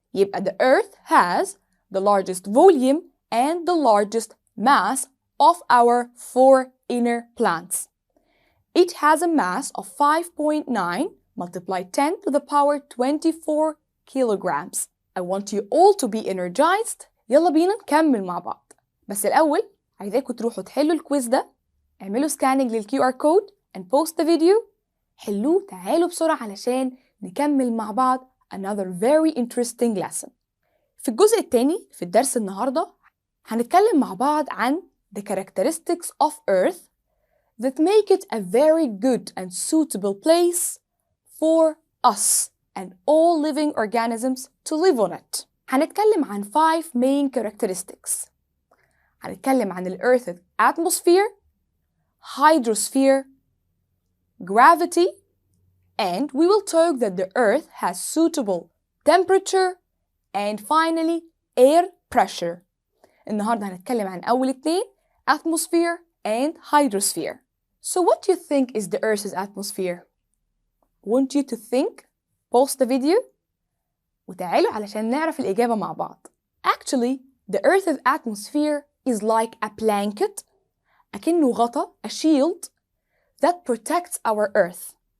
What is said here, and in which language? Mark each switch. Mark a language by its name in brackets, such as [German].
[English] يبقى the Earth has the largest volume and the largest mass of our 4 inner planets. It has a mass of 5.9 multiplied 10 to the power 24 kilograms. I want you all to be energized. [Arabic] يلا بينا نكمل مع بعض. بس الأول عايزاكم تروحوا تحلوا الكويز ده، اعملوا سكاننج للQR code [English] and post the video. [Arabic] حلوه تعالوا بسرعة علشان نكمل مع بعض [English] another very interesting lesson. [Arabic] في الجزء الثاني في الدرس النهاردة هنتكلم مع بعض عن [English] the characteristics of Earth that make it a very good and suitable place for us and all living organisms to live on it. [Arabic] هنتكلم عن [English] 5 main characteristics. [Arabic] هنتكلم عن ال [English] Earth's atmosphere, hydrosphere, gravity, and we will talk that the Earth has suitable temperature and finally air pressure. [Arabic] النهاردة هنتكلم عن أول 2 [English] atmosphere and hydrosphere. So what do you think is the Earth's atmosphere? Want you to think, pause the video, [Arabic] وتعالوا علشان نعرف الإجابة مع بعض. [English] Actually, the Earth's atmosphere is like a blanket, [Arabic] أكنه غطا, [English] a shield that protects our Earth.